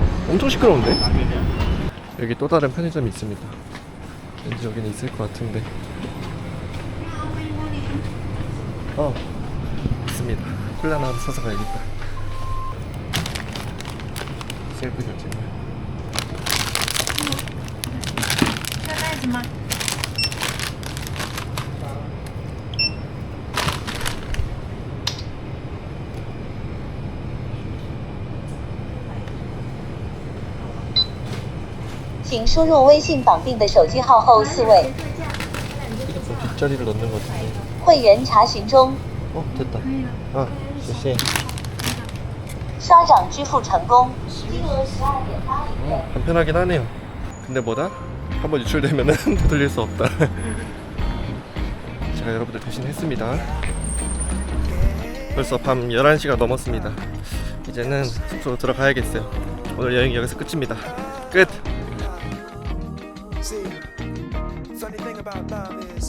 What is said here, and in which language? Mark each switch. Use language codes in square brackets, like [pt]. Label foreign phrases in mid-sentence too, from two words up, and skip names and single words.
[ko] 엄청 시끄러운데? 여기 또 다른 편의점이 있습니다. 왠지 여기는 있을 것 같은데. 있습니다. 콜라 하나 사서 가야겠다. 셀프 결제. [zh] 要袋子吗？请输入微信绑定的手机号后4位。 [ko] 휴대폰 뒷자리를 넣는 것 같은데. [zh] 会员查询中， [ko] 됐다. [zh] 可以了。谢谢. 刷掌支付成功，金额12.8元。 [ko] 간편하긴 하네요. 근데 뭐다? 한번 유출되면은 되돌릴 수 없다. 제가 여러분들 대신 했습니다. 벌써 밤 11시가 넘었습니다. 이제는 숙소로 들어가야겠어요. 오늘 여행 여기서 끝입니다. 끝! [en] See, funny thing about love